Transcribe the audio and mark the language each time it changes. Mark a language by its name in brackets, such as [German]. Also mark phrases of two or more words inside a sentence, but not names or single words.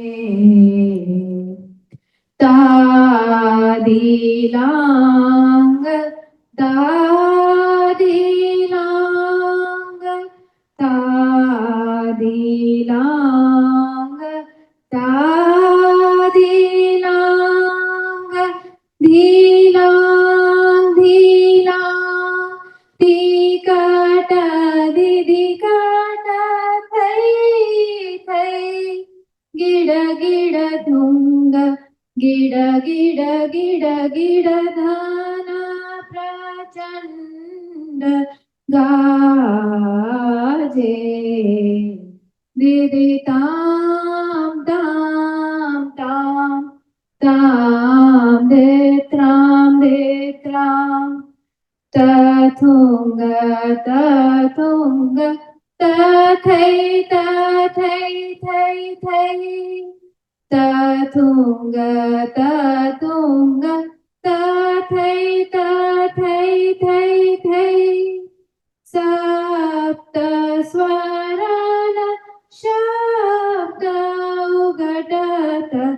[Hindi] तादिलांग तादिलांग तादिलांग तादिलांग धीलांग धीलांग टिकट दीदी कट थई थई गिड गिड धुंग गिड गिड गिड गिड धन प्रचंड गाजे। दीदी ताम ताम ताम ताम धेत्राम તથૈ તથૈ થઈ થઈ તથુંગ તથુંગ તથૈ તથૈ થઈ થઈ सप्त स्वरन शब्द उगटत